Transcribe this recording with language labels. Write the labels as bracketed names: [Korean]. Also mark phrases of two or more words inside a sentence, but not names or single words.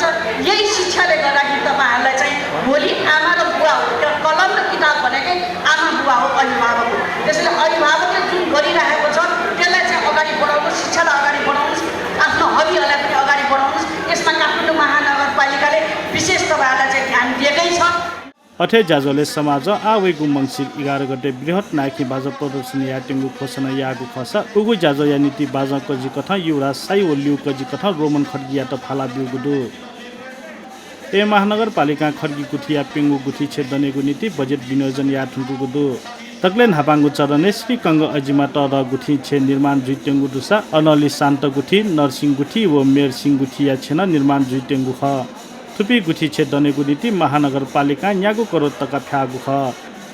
[Nepali] यही शिक्षाले गर्दाखेरि तपाईँहरूलाई चाहिँ भोलि आमा र बुवा हो, त्यो कलम र किताब भनेकै आमा बुवा हो, अभिभावक हो। त्यसैले अभिभावकले जुन गरिरहेको छ त्यसलाई चाहिँ अगाडि बढाउनुहोस्, शिक्षालाई अगाडि बढाउनुहोस्, आफ्नो हबीहरूलाई पनि अगाडि बढाउनुहोस्। यसमा काठमाडौँ महानगरपालिकाले विशेष तपाईँहरूलाई चाहिँ ध्यान दिएकै छ। [Newari] अठे जाजोले समाज आवेगु मङ्सिर 11 गते बृहत नायकी बाजा प्रदर्शन या टेङ्गु घोषणा यागु खसा उगु जाजो या नीति बाजा कजी कथा युवराज साई ओल्यु कजी कथा रोमन खड्गिया त फाला बिउगुदु ए महानगरपालिका खड्गी गुठिया पेङ्गु गुठी छेदनेगु नीति बजेट विनियोजन या ठुङ्गुगुदु तक्लेन हापाङ्गु चरणे श्री कङ्ग अजिमा तर गुठी छे निर्माण जुइटेङ्गु दुसा अनली शान्त गुठी नरसिंह गुठी व मेर सिंह गुठी या छेन निर्माण जुइटेङ्गु ख थुपी गुठी छे दनेगु नीति महानगरपालिका न्यागु करोड तका फ्यागु ख